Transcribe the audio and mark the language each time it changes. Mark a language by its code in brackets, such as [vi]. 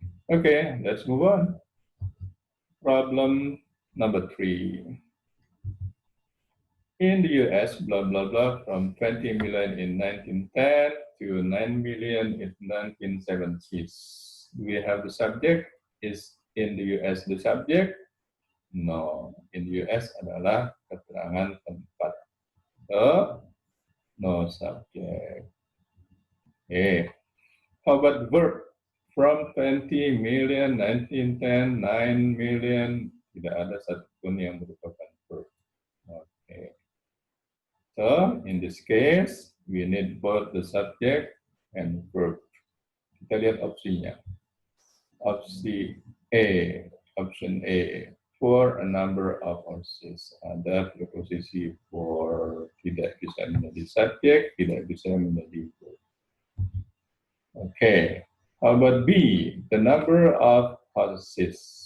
[en] Okay, let's move on. Problem number 3. In the US, blah, blah, blah, from 20 million in 1910 to 9 million in 1970s. Do we have the subject? Is in the US the subject? No. [id] In the US adalah keterangan tempat. [en] So, no subject. Okay. How about verb? [id] From 20 million, 1910, 9 million, tidak ada satupun yang merupakan verb. Okay. [en] So, in this case, we need both the subject and verb. [id] Kita lihat opsinya. Opsi A, [en] option A, for a number of horses. [id] Ada preposisi for, tidak bisa menjadi subjek, tidak bisa menjadi verb. [en] Okay. How about B, the number of horses?